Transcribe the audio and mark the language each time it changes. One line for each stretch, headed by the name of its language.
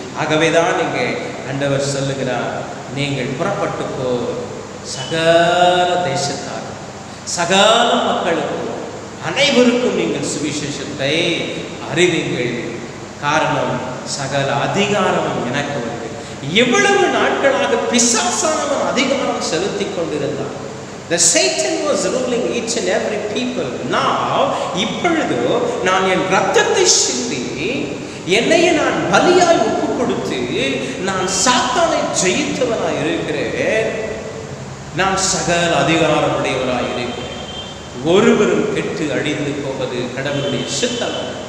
Tamil: ஆகவேதான் இங்கே ஆண்டவர் சொல்லுகிறார், நீங்கள் புறப்பட்டு போ, சகல தேசத்தார், சகல மக்களுக்கும், அனைவருக்கும் நீங்கள் சுவிசேஷத்தை அறிவிங்கள். காரணம், சகல அதிகாரமும் எனக்கு உண்டு. எவ்வளவு நாட்களாக பிசாசானவன் அதிகாரம் செலுத்தி கொண்டிருந்தான்.
English: The Satan was ruling each and every people.
Tamil: Now, இப்பொழுதோ நான் என் ரத்தத்தை சிந்தி, என்னையே நான் பலியாய் ஒப்பு கொடுத்து, நான் சாத்தானை ஜெயித்தவனாய் இருக்கிறேன். நான் சகல அதிகாரம் உடையவனாய் இருக்கிறேன். ஒருவரும் கெட்டு அழிந்து போவது கடவுளுடைய சித்தம்.